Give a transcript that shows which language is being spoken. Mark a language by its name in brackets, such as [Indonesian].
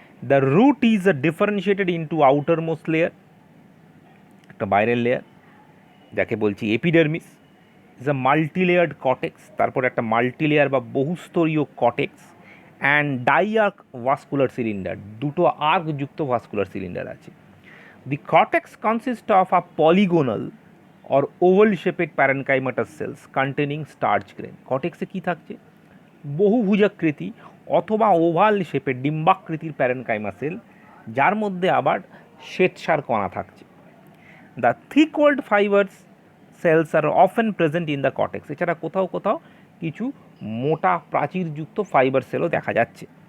[English] the root is differentiated into outermost layer, [Bangla] একটা বাইরের layer যাকে বলছি এপিডার্মিস, [English] is a multilayered cortex, [Bangla] তারপর একটা মাল্টিলেয়ার বা বহুস্তরীয় কটেক্স [English] and diarch vascular cylinder, [Bangla] দুটো আর্কযুক্ত ভাস্কুলার সিলিন্ডার আছে। [English] The cortex consists of a polygonal or oval shaped parenchymatous cells containing starch grain. [Bangla] কটেক্সে কী থাকছে, বহুভুজাকৃতি অথবা ওভাল শেপের ডিম্বাকৃতির প্যারেনকাইমা সেল, যার মধ্যে আবার শ্বেতসার কণা থাকছে। [English] the thick walled fibres cells are often present in the cortex, [Bangla] এছাড়া কোথাও কোথাও কিছু মোটা প্রাচীরযুক্ত ফাইবার সেলও দেখা যাচ্ছে।